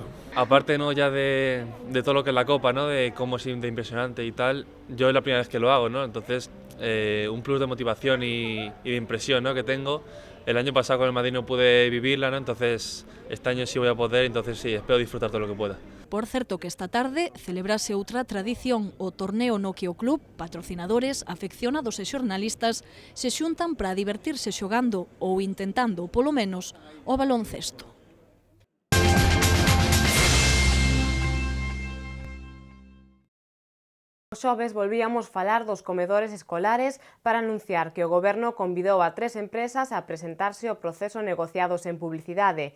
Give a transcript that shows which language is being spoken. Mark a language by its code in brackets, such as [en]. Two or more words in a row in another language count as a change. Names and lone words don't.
[es] Aparte, ¿no?, ya de todo lo que es la Copa, ¿no?, de cómo es de impresionante y tal, yo es la primera vez que lo hago, ¿no? Entonces, un plus de motivación y de impresión, ¿no?, que tengo. El año pasado con el Madrid no pude vivirla, ¿no? Entonces este año sí voy a poder, entonces sí, espero disfrutar todo lo que pueda. [gl] Por certo que esta tarde celebrase outra tradición, o torneo no que o club, patrocinadores, afeccionados e xornalistas se xuntan para divertirse xogando ou intentando, polo menos, o baloncesto. Os xoves volvíamos falar dos comedores escolares para anunciar que o Goberno convidou a 3 empresas a presentarse ao proceso negociado sen publicidade.